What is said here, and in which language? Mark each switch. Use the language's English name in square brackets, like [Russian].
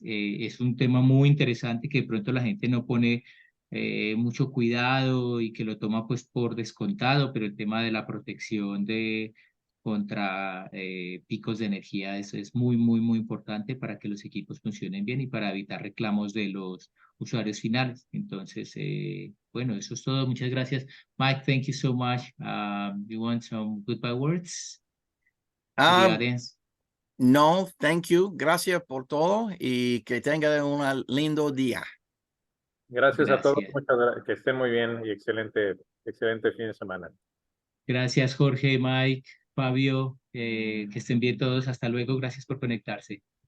[Spanish] Es un tema muy interesante que de pronto la gente no pone mucho cuidado y que lo toma pues por descontado, pero el tema de la protección contra picos de energía es muy, muy, muy importante para que los equipos funcionen bien y para evitar reclamos de los usuarios finales. Entonces, bueno, eso es todo. Muchas gracias. [English] Mike, thank you so much. You want some goodbye words to the audience? No, thank you. [Spanish] Gracias por todo y que tengan un lindo día. Gracias a todos, Gracias. que estén muy bien y excelente fin de semana. Gracias, Jorge, Mike, Fabio, que estén bien todos. Hasta luego. Gracias por conectarse.